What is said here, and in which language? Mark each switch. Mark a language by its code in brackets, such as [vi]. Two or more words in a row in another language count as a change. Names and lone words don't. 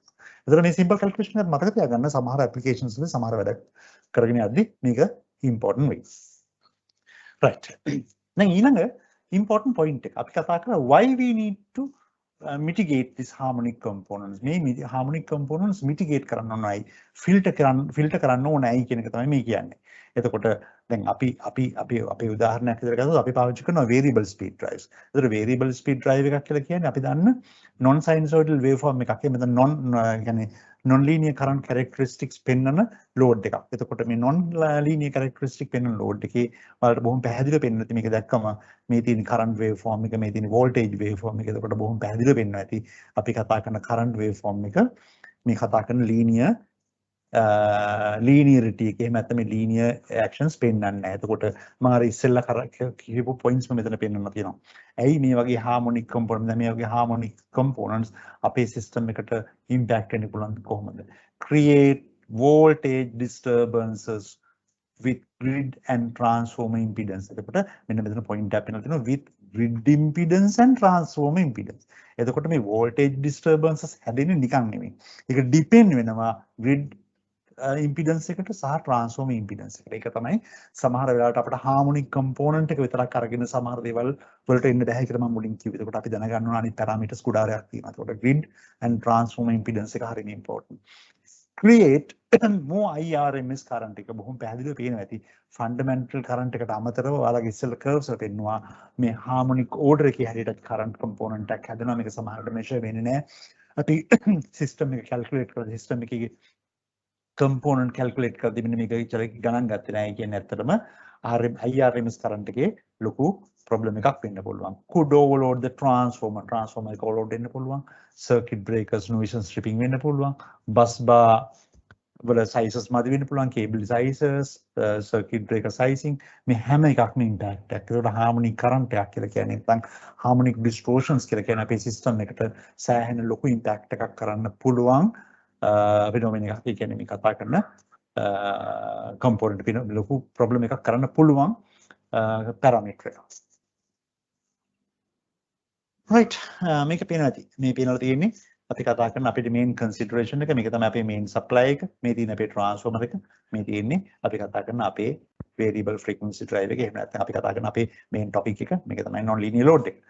[si] එතකොට මේ [en] simple calculation [si] එක මතක තියාගන්න සමහර applications වල සමහර වැඩ කරගෙන යද්දි මේක important වෙයි. right. දැන් ඊළඟ [en] important point [si] එක අපි කතා කරා [en] why we need to mitigate this harmonic components [si] මේ [en] harmonic components mitigate [si] කරන්න ඕනයි filter කරන්න ඕනයි කියන එක තමයි මේ කියන්නේ. එතකොට දැන් අපි අපේ උදාහරණයක් විදිහට ගත්තොත් අපි පාවිච්චි කරනවා [en] variable speed drives. [si] ඒතර [en] variable speed drive [si] එකක් කියලා කියන්නේ අපි දන්න [en] non sinusoidal waveform [si] එකක්. ඒ මෙතන කියන්නේ [en] non linear current characteristics [si] පෙන්වන load එකක්. එතකොට මේ [en] non linear characteristic [si] පෙන්වන load එකේ වලට බොහොම පැහැදිලිව පෙන්වන්න ඇති මේක දැක්කම මේ තියෙන [en] current waveform [si] එක මේ තියෙන [en] voltage waveform [si] එක එතකොට බොහොම පැහැදිලිව පෙන්වන්න ඇති අපි කතා කරන [en] current waveform [si] එක මේ කතා කරන linearity එක එහෙම නැත්නම් මේ [en] linear actions [si] පෙන්වන්නේ නැහැ. එතකොට මම අර ඉස්සෙල්ලා කියපු points මෙතන පෙන්වන්න තියෙනවා. ඇයි මේ වගේ [en] harmonic components [si] මේ වගේ [en] harmonic components [si] අපේ system එකට impact වෙන්න පුළුවන් කොහොමද? [en] Create voltage disturbances with grid and transformer impedance. [si] එතකොට මෙන්න මෙතන point එකක් වෙනවා තියෙනවා [en] with grid impedance and transformer impedance. [si] එතකොට මේ [en] voltage disturbances [si] හැදෙන්නේ නිකන් නෙමෙයි. ඒක depend වෙනවා [en] grid impedance [si] එකට සහ [en] transformer impedance [si] එකට. ඒක තමයි සමහර වෙලාවට අපිට [en] harmonic component [si] එක විතරක් අරගෙන සමහර දේවල් වලට එන්න බැහැ කියලා මම මුලින් කිව්වේ. එතකොට අපි දැනගන්න ඕන අනිත් parameters ගොඩාක් තියෙනවා. එතකොට [en] grid and transformer impedance [si] එක හරියට important. [en] Create more IRMS current [si] එක බොහොම පැහැදිලිව පේනවා ඇති. [en] fundamental current [si] එකට අමතරව ඔයාලගේ ඉස්සෙල්ලා curves එක පෙන්නවා මේ [en] harmonic order [si] එකේ හැටියට [en] current component [si] එකක් හැදෙනවා. මේක සමහරවිට measure වෙන්නේ නැහැ. අපි system එක calculate කරලා system එකේ component calculate කරද්දී මෙන්න මේක ගණන් ගත්තේ නැහැ කියන්නේ ඇත්තටම [en] IRMS current [si] එකේ ලොකු problem එකක් වෙන්න පුළුවන්. [en] Could overload the transformer එක overload [si] වෙන්න පුළුවන්. [en] Circuit breakers nuisance stripping [si] වෙන්න පුළුවන්. [en] Bus bar වල sizes [si] මදි වෙන්න පුළුවන්. [en] Cable sizes, circuit breaker sizing [si] මේ හැම එකක්ම [en] impact එකක්. [si] ඒකට [en] harmonic current [si] එකක් කියලා කියන්නේ නැත්නම් [en] harmonic distortions [si] කියලා කියන අපේ system එකට සෑහෙන ලොකු impact එකක් කරන්න පුළුවන්. phenomenon එකක්. ඒ කියන්නේ මේ කතා කරන component ලොකු problem එකක් කරන්න පුළුවන් parameter එකක්. right මේක පේනවා ඇති මේ පේනවා තියෙන්නේ අපි කතා කරන අපේ [en] main consideration [si] එක මේක තමයි අපේ [en] main supply [si] එක මේ තියෙන අපේ transformer එක මේ තියෙන්නේ අපි කතා කරන අපේ [en] variable frequency drive [si] එක එහෙම නැත්නම් අපි කතා කරන අපේ [en] main topic [si] එක මේක තමයි [en] non linear load [si] එක.